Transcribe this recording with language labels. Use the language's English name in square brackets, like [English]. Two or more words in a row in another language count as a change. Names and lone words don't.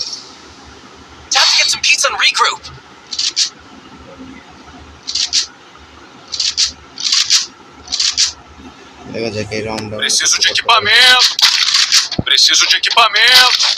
[English] Time to get some pizza and regroup. [Bangla] দেখা যাক এই রাউন্ড। [Portuguese] Preciso de equipamento. Preciso de equipamento.